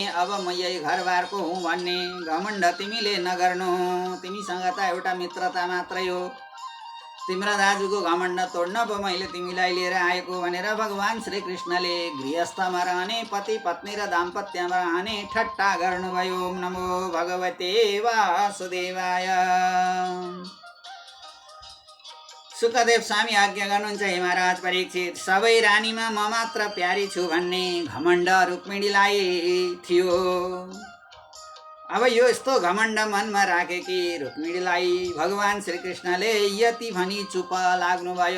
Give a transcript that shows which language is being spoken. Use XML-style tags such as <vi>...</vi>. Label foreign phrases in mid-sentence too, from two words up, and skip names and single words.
<ne>अब म यही घरबारको हुँ भन्ने घमण्ड तिमीले नगर्नु। तिमीसँग त एउटा मित्रता मात्रै हो, तिम्रा दाजुको घमण्ड तोड्न पो मैले तिमीलाई लिएर आएको भनेर भगवान श्रीकृष्णले गृहस्थमा रहने पति पत्नी र दाम्पत्यमा रहने ठट्टा गर्नुभयो।</ne> <sa>ओम नमो भगवते वासुदेवाय।</sa> <ne>सुखदेव स्वामी आज्ञा गर्नुहुन्छ, हे महाराज परीक्षित, सबै रानीमा म मात्र प्यारी छु भन्ने घमण्ड रुक्मिणीलाई थियो। अब यो यस्तो घमण्ड मनमा राखेकी रुक्मिणीलाई भगवान श्रीकृष्णले यति भनी चुप लाग्नुभयो।</ne>